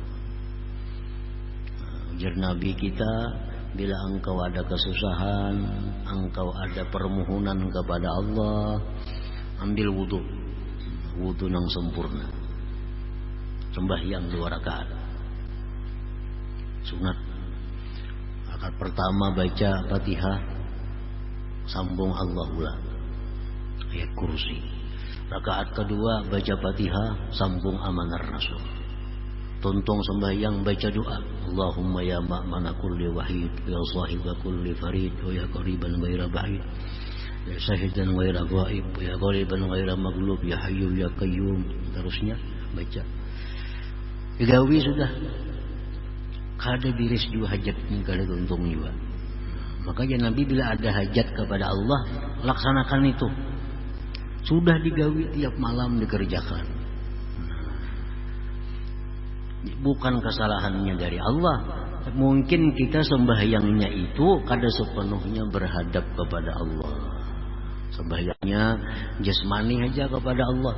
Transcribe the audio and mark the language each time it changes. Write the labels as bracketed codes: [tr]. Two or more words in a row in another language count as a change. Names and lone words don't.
[bjn] Ujar Nabi kita, bila engkau ada kesusahan, engkau ada permohonan kepada Allah, ambil wudu yang sempurna, sembahyang 2 rakaat sunat. Rakaat pertama baca Fatihah, sambung Allahullah ayat kursi. Rakaat kedua baca Fatihah, sambung [ar] آمن الرسول. [bjn] Tuntung sembahyang baca doa, [ar] اللهم يا مأمن كل وحيد، يا صاحب كل فريد، يا قريبا غير بعيد، يا شاهدا غير غائب، يا غالبا غير مغلوب، يا حي يا قيوم, [bjn] terusnya baca. Digawi sudah. Kada biris juga hajat ni kada untung juga. Makanya Nabi bila ada hajat kepada Allah, laksanakan itu. Sudah digawi tiap malam dikerjakan. Bukan kesalahannya dari Allah. Mungkin kita sembahyangnya itu kada sepenuhnya berhadap kepada Allah. Sembahyangnya jasmani aja kepada Allah.